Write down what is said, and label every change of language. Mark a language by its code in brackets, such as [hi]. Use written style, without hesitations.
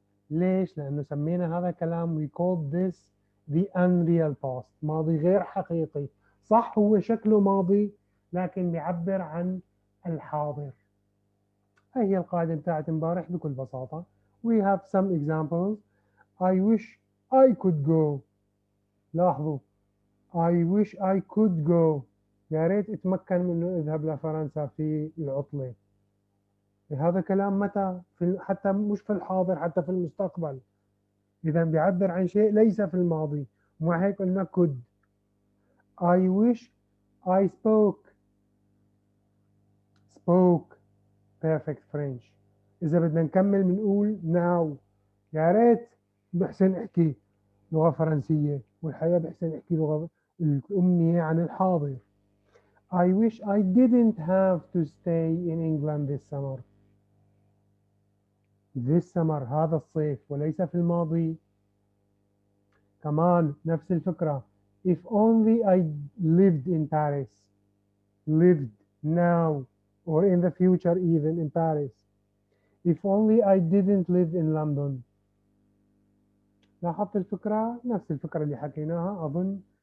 [ar] ليش؟ لأنه سمينا هذا الكلام [en] we called this the unreal past، [ar] ماضي غير حقيقي. صح هو شكله ماضي لكن بيعبر عن الحاضر. هي القاعدة بتاعت امبارح بكل بساطة. [en] We have some examples. I wish I could go. [ar] لاحظوا [en] I wish I could go. [ar] يا ريت اتمكن من انه اذهب لفرنسا في العطلة. هذا كلام متى؟ حتى مش في الحاضر، حتى في المستقبل. إذا بيعبر عن شيء ليس في الماضي، ومع هيك قلنا could. [en] I wish I spoke perfect French. [ar] إذا بدنا نكمل بنقول now. يا ريت بحسن احكي لغة فرنسية، والحقيقة بحسن احكي لغة الأمنية عن الحاضر. [en] I wish I didn't have to stay in England this summer. This summer [ar] هذا الصيف وليس في الماضي. كمان نفس الفكرة. [en] If only I lived in Paris. Lived now or in the future even in Paris. If only I didn't live in London. [ar] لاحظت الفكرة؟ نفس الفكرة اللي حكيناها أظن.